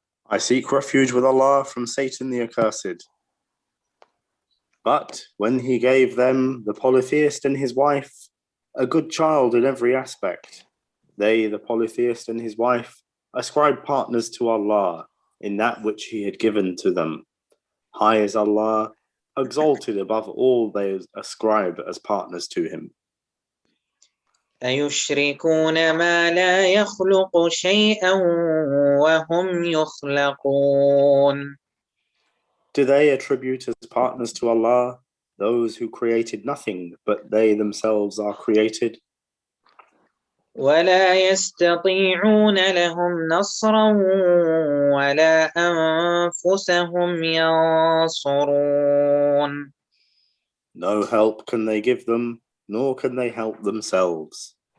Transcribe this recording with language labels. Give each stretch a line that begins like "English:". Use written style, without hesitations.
English: I seek refuge with Allah from Satan the accursed. But when he gave them, the polytheist and his wife, a good child in every aspect, they, the polytheist and his wife, ascribed partners to Allah in that which he had given to them. High is Allah, exalted above all they ascribe as partners to him.
Arabic: أيشركون ما لا يخلق شيئا وهم يخلقون.
English: Do they attribute as partners to Allah those who created nothing, but they themselves are created?
Arabic: ولا يستطيعون لهم نصرا ولا أنفسهم ينصرون.
English: No help can they give them, nor can they help themselves.